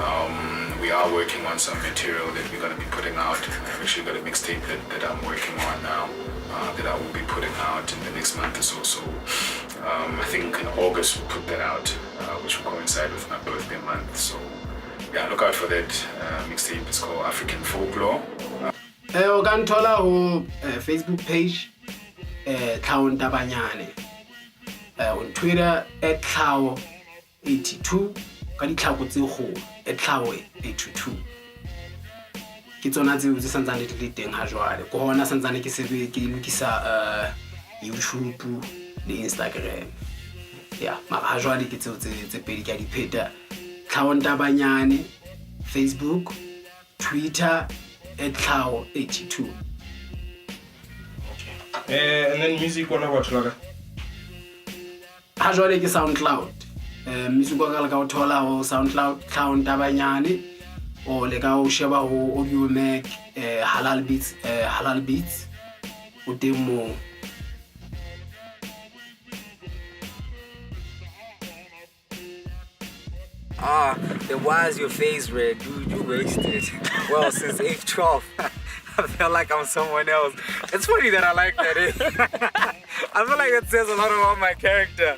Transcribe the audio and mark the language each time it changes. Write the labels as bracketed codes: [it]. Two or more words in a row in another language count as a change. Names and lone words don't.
[en] We are working on some material that we're going to be putting out. I've actually got a mixtape that I'm working on now that I will be putting out in the next month or so. So I think in August we'll put that out, which will coincide with my birthday month. So yeah, look out for that mixtape. It's called African Folklore. [st] O ka nthola ho Facebook page Tlhaho Ntabanyane, [en] on Twitter [st] @Tlhaho82 ka ditlhako tse kgolo @Tlhaho82. Ke tsona tseo tse santsane di le teng ha jwale ko hona santsane ke lokisa YouTube le Instagram. Yeah, mara ha jwale ke tseo tse pedi ka di pheta. Tlhaho Ntabanyane Facebook, Twitter @Tlhaho82. [en] And then music one about Laga. [st] Ha jwale ke SoundCloud. Music wa ka le ka o thola ho SoundCloud Tlhaho Ntabanyane o le ka o sheba ho Audio Mac Halal Beats o teng moo. [en] Then why is your face red? Dude, you wasted. Well, since age 12, I feel like I'm someone else. It's funny that I like that. I feel like it says a lot about my character.